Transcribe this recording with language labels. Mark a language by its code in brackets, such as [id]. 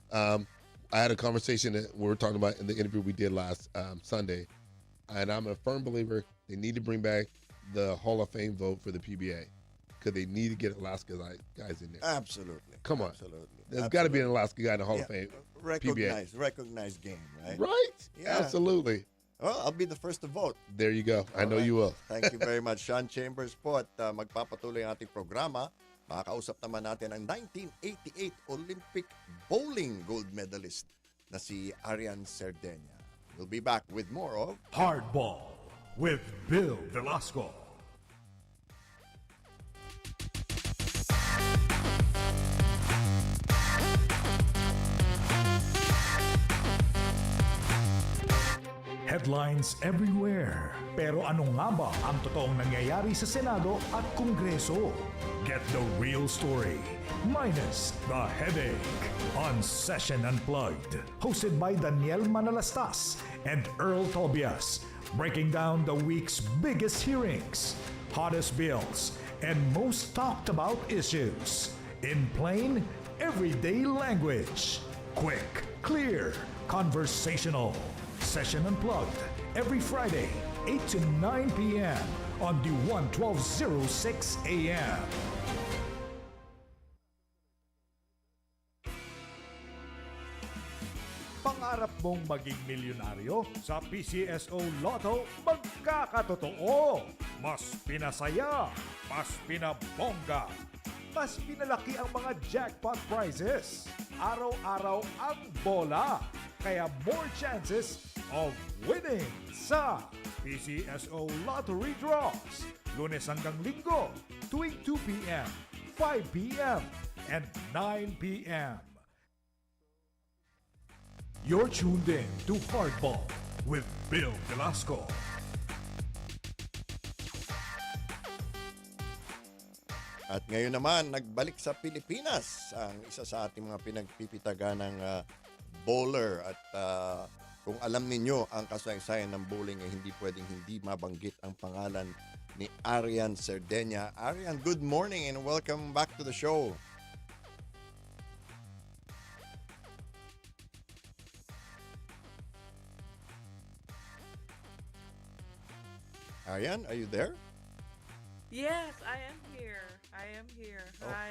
[en] I had a conversation that we were talking about in the interview we did last Sunday, and I'm a firm believer they need to bring back the Hall of Fame vote for the PBA because they need to get Alaska guys in there. Absolutely. Come on. Absolutely. There's got to be an Absolutely. Alaska guy in the Hall Yeah. of Fame. Recognized game, right? Right? Yeah. Absolutely. Well, I'll be the first to vote. There you go. I know Alright. you will. Thank you very much, Sean Chambers po. [tl] At magpapatuloy ang ating programa. Makakausap naman natin ang 1988 Olympic bowling gold medalist na si Arian Sardegna. [en] We'll be back with more of Hardball with Bill Velasco. Headlines everywhere. [tl] Pero ano nga ba ang totoong nangyayari sa Senado at Kongreso? [en] Get the real story, minus the headache. On Session Unplugged, hosted by Daniel Manalastas and Earl Tobias, breaking down the week's biggest hearings, hottest bills, and most talked about issues. In plain, everyday language. Quick, clear, conversational. Session Unplugged, every Friday, 8 to 9 p.m. on DWAN 1206 a.m. [tl] Pangarap mong maging milyonaryo? Sa PCSO Lotto, magkakatotoo. Mas pinasaya, mas pinabongga, mas pinalaki ang mga jackpot prizes. Araw-araw ang bola. [en] Kaya more chances of winning sa PCSO Lottery Draws. [tl] Lunes hanggang Linggo, tuwing 2 p.m., 5 p.m., and 9 p.m. [en] You're tuned in to Hardball with Bill Velasco. [tl] At ngayon naman, nagbalik sa Pilipinas ang isa sa ating mga pinagpipitaga ng bowler. At kung alam ninyo ang kasaysayan ng bowling, ay hindi pwedeng hindi mabanggit ang pangalan ni Arian Sardegna. [en] Arian, good morning and welcome back to the show. Arian, are you there? Yes, I am here. I am here. Hi,